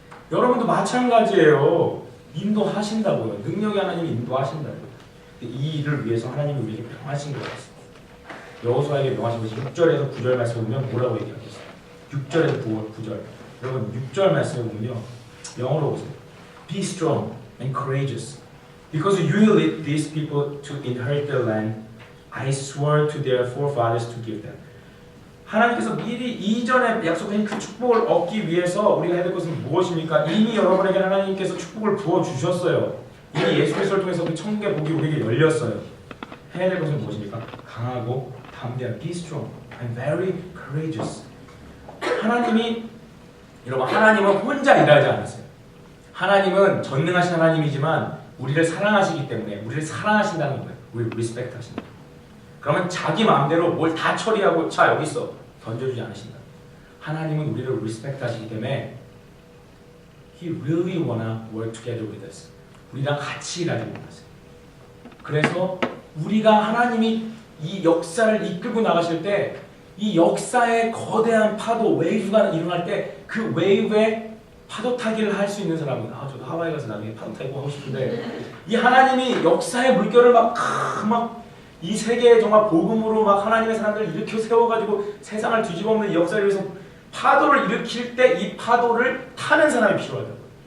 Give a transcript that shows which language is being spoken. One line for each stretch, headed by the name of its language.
Korean: 여러분도 마찬가지예요. 인도하신다고요. 능력의 하나님이 인도하신다고요. 이 일을 위해서 하나님이 우리에게 명하신 것 같습니다. 여호수아에게 명하신 것이 6절에서 9절 말씀 보면 뭐라고 얘기하고 있어요? 6절에서 9절. 여러분 6절 말씀에 보면요. 영어로 보세요.
English: Be strong and courageous, because you will lead these people to inherit the land I swore to their forefathers to give them.
Korean: 하나님께서 미리 이전에 약속한 그 축복을 얻기 위해서 우리가 해야 될 것은 무엇입니까? 이미 여러분에게 하나님께서 축복을 부어주셨어요. 이미 예수 그리스도를 통해서 그 천국의 복이 우리에게 열렸어요. 해야 될 것은 무엇입니까? 강하고 담대한
English: Be strong and very courageous.
Korean: 하나님은 혼자 일하지 않았어요. 하나님은 전능하신 하나님이지만 우리를 사랑하시기 때문에 우리를 사랑하신다는 거예요. 우리를 리스펙트 하신다. 그러면 자기 마음대로 뭘 다 처리하고 자 여기 있어 던져주지 않으신다. 하나님은 우리를 리스펙트 하시기 때문에
English: He really wanna work together with us.
Korean: 우리랑 같이 일하기 원하세요. 그래서 우리가 하나님이 이 역사를 이끌고 나가실 때 이 역사의 거대한 파도, 웨이브가 일어날 때 그 웨이브에 파도 타기를 할 수 있는 사람은 저도 하와이 가서 나중에 파도 타고 하고 싶은데 이 하나님이 역사의 물결을 막 이 세계에 정말 복음으로 막 하나님의 사람들을 일으켜 세워가지고 세상을 뒤집어엎는 이 역사를 위해서 파도를 일으킬 때 이 파도를 타는 사람이 필요하다고요.